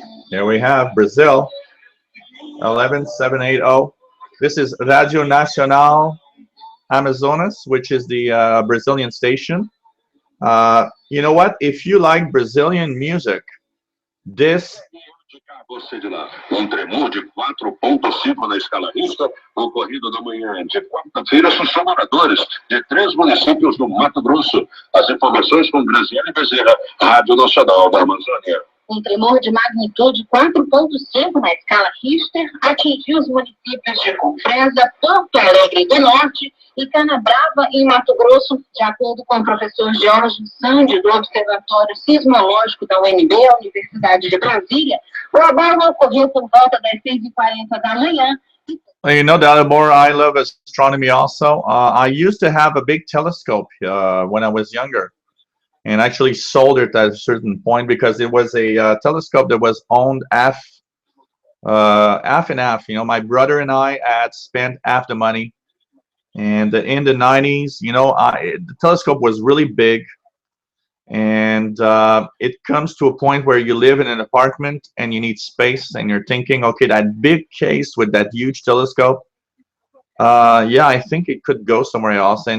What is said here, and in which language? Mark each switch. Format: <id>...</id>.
<en>There we have Brazil, 11780. This is Radio Nacional Amazonas, which is the Brazilian station. You know what? If you like Brazilian music, this</en> <pt>Você de lá. Tremor de 4,5 na escala Richter, ocorrido na manhã de quarta-feira, assustou moradores de 3 municípios do Mato Grosso. As informações com Graziele Bezerra, Rádio Nacional da Amazônia. Tremor de magnitude 4,5 na escala Richter atingiu os municípios de Confresa, Porto Alegre do Norte e Canabrava, em Mato Grosso, de acordo com o professor Jorge Sandi, do Observatório Sismológico da UNB, a Universidade de Brasília. O abalo ocorreu por volta das 6h40 da manhã.</pt> <en>You know, Dalibor, I love astronomy also. I used to have a big telescope when I was younger, and actually sold it at a certain point because it was a telescope that was owned half and half. My brother and I had spent half the money, and in the 90s, the telescope was really big, and it comes to a point where you live in an apartment and you need space, and you're thinking, okay, that big case with that huge telescope, yeah, I think it could go somewhere else.</en>